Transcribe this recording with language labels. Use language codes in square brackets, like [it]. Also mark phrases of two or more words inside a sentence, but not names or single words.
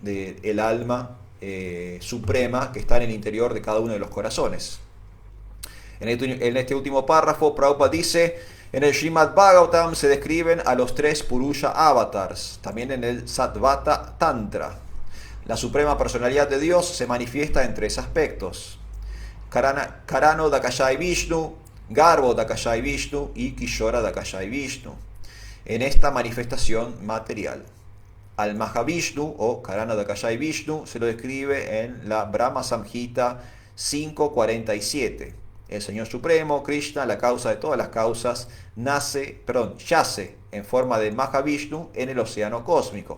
[es] De el alma suprema que está en el interior de cada uno de los corazones. En este último párrafo, Prabhupada dice, en el Srimad Bhagavatam se describen a los 3 Purusha Avatars, también en el Satvata Tantra. La suprema personalidad de Dios se manifiesta en 3 aspectos. Karano Dakashai Vishnu, Garbo Dakashai Vishnu y Kishora Dakashai Vishnu. En esta manifestación material. Al Mahavishnu o Karana Dakashai Vishnu se lo describe en la Brahma Samhita 5.47. El Señor Supremo, Krishna, la causa de todas las causas, yace en forma de Mahavishnu en el océano cósmico.